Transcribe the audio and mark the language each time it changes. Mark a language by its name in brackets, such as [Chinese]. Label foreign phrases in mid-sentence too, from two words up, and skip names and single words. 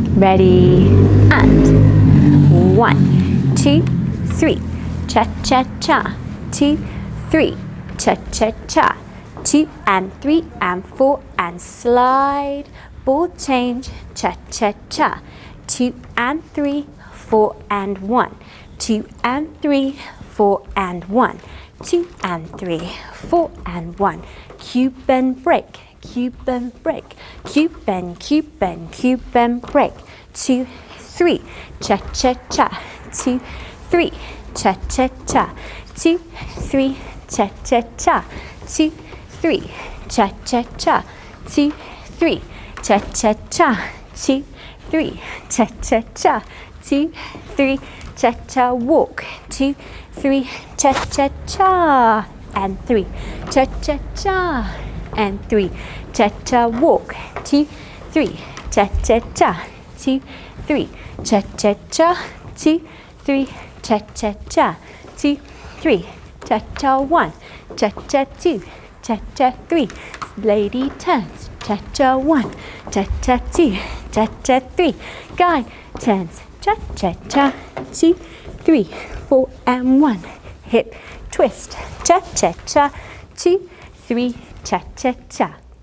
[English] Ready, and 1, 2, 3, cha-cha-cha, 2, 3, cha-cha-cha, 2 and 3 and 4 and slide, ball change, cha-cha-cha, 2 and 3, 4 and 1, 2 and 3, 4 and 1, 2 and 3, 4 and 1, Cuban break, Cuban break, Cuban, Cuban, Cuban break, 2, 3, cha-cha-cha, 2, 3, cha-cha-cha, 2, 3, cha-cha-cha, 2, 3, cha-cha-cha, 2, 3, cha-cha-cha, 2, 3, cha-cha-cha, 2, 3, cha-cha walk, 2, 3, cha-cha-cha, and 3, cha-cha-cha, and 3, cha-cha walk, 2, 3, cha-cha-cha, 2, 3, cha-cha-cha, 2, 3, cha-cha-cha, 2, 3, cha-cha 1, cha-cha 2, cha-cha 3, lady turns, cha-cha 1, cha-cha 2, cha-cha 3, guy turns, cha-cha-cha, 2, 3, 4 and 1, hip twist, cha-cha-cha, 2, 3, cha-cha-cha.